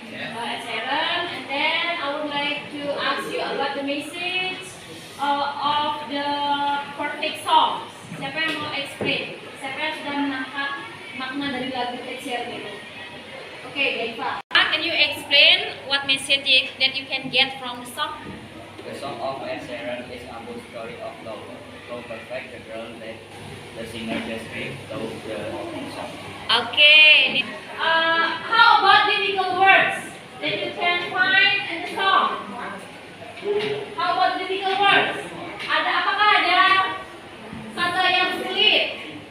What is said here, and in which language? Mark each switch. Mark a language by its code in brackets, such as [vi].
[en] Ed Sheeran, and then I would like to ask you about the message of the perfect song. [id] Siapa yang mau explain? Siapa yang sudah menangkap makna dari lagu Ed Sheeran itu? Oke, Daiva. [en] Can you explain what message that you can get from the song? The song of Ed Sheeran is about story of love. So perfect the girl that the singer just gave to the song. Okay. How about difficult words that you can find in the song? How about difficult words? [id] Apakah ada kata yang sulit?